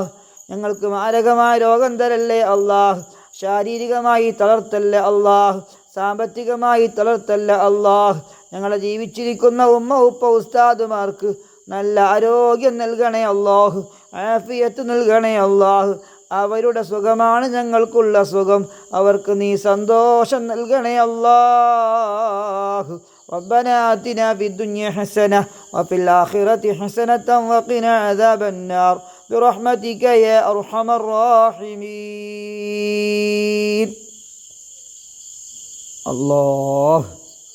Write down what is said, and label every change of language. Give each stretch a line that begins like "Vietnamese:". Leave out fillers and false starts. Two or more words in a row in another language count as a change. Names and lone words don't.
Malayalam: ഞങ്ങൾക്ക് മാരകമായ രോഗം തരല്ലേ അല്ലാഹ്, ശാരീരികമായി തളർത്തല്ലേ അല്ലാഹ്, സാമ്പത്തികമായി തളർത്തല്ല അല്ലാഹ്. ഞങ്ങളെ ജീവിച്ചിരിക്കുന്ന ഉമ്മ, ഉപ്പ, ഉസ്താദുമാർക്ക് നല്ല ആരോഗ്യം നൽകണേ അല്ലാഹ്, ആഫിയത്ത് നൽകണേ അല്ലാഹ്. അവരുടെ സുഖമാണ് ഞങ്ങൾക്കുള്ള സുഖം, അവർക്ക് നീ സന്തോഷം നൽകണേ അല്ലാഹ്.
Arabic: ربنا آتنا في الدنيا حسنة وفي الآخرة حسنة وقنا عذاب النار برحمتك يا أرحم الراحمين. الله